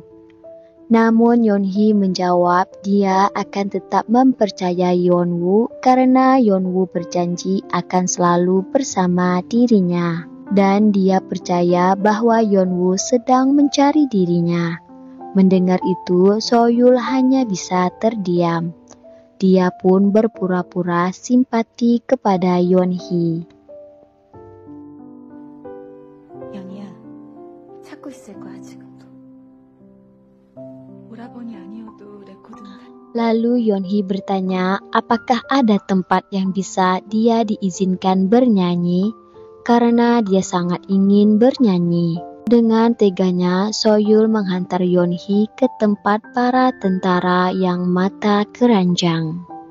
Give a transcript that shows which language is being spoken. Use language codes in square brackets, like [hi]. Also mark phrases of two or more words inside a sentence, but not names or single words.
[id] Namun Yeonhee menjawab dia akan tetap mempercayai Yeonwoo karena Yeonwoo berjanji akan selalu bersama dirinya. Dan dia percaya bahwa Yeonwoo sedang mencari dirinya. Mendengar itu, Soyul hanya bisa terdiam. Dia pun berpura-pura simpati kepada Yeonhee. [ko] 연희야, 찾고 있을 거야 지금도. 오라버니 아니어도 레코드는 [id] Lalu Yeonhee bertanya apakah ada tempat yang bisa dia diizinkan bernyanyi, karena dia sangat ingin bernyanyi. Dengan teganya, Soyul menghantar Yeonhee ke tempat para tentara yang mata keranjang.